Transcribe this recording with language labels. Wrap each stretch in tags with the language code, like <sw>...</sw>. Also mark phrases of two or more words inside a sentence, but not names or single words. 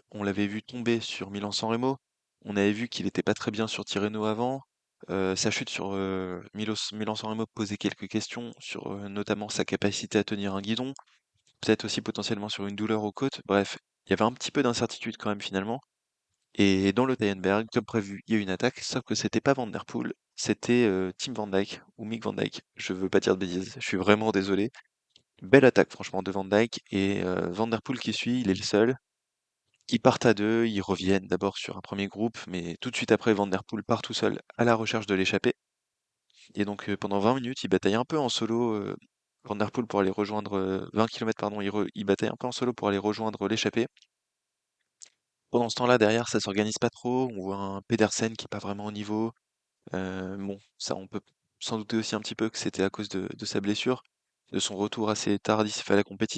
<fr>On l'avait vu tomber sur Milan-San Remo. On avait vu qu'il n'était pas très bien sur Tirreno avant. Sa chute sur Milan-San Remo posait quelques questions sur notamment sa capacité à tenir un guidon, peut-être aussi potentiellement sur une douleur aux côtes. Bref, il y avait un petit peu d'incertitude quand même finalement. Et dans le Tyenberg, comme prévu, il y a eu une attaque, sauf que c'était pas Van Der Poel, c'était Tim Van Dijk ou Mick Van Dijk. Je veux pas dire de bêtises, je suis vraiment désolé. Belle attaque franchement de Van Dijk et Van Der Poel qui suit, il est le seul. Ils partent à deux, ils reviennent d'abord sur un premier groupe, mais tout de suite après Van Der Poel part tout seul à la recherche de l'échappée. Et donc pendant 20 minutes, il bataille un peu en solo. Van Der Poel pour aller rejoindre 20 km pardon, il bataille un peu en solo pour aller rejoindre l'échappée. Pendant ce temps-là, derrière, ça s'organise pas trop. On voit un Pedersen qui est pas vraiment au niveau. Bon, ça, on peut s'en douter aussi un petit peu que c'était à cause de sa blessure, de son retour assez tardif à la compétition.</fr>